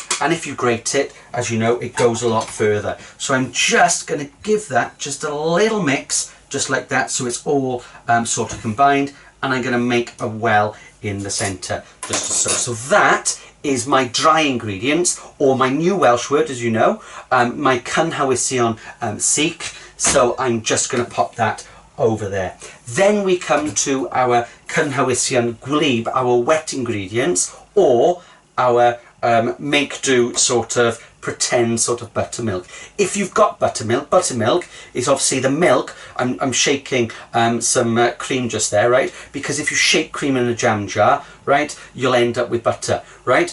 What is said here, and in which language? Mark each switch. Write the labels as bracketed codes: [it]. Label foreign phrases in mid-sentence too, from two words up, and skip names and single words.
[en] And if you grate it, as you know, it goes a lot further. So I'm just going to give that just a little mix, just like that, so it's all sort of combined. And I'm going to make a well in the centre, just so. So that is my dry ingredients, or my new Welsh word, as you know, my [cy] cynhwysion sych. [en] So I'm just going to pop that over there. Then we come to our [cy] cynhwysion gwlyb, [en] our wet ingredients, or our make do sort of pretend sort of buttermilk. If you've got buttermilk is obviously the milk. I'm shaking some cream just there, right? Because if you shake cream in a jam jar, right, you'll end up with butter, right?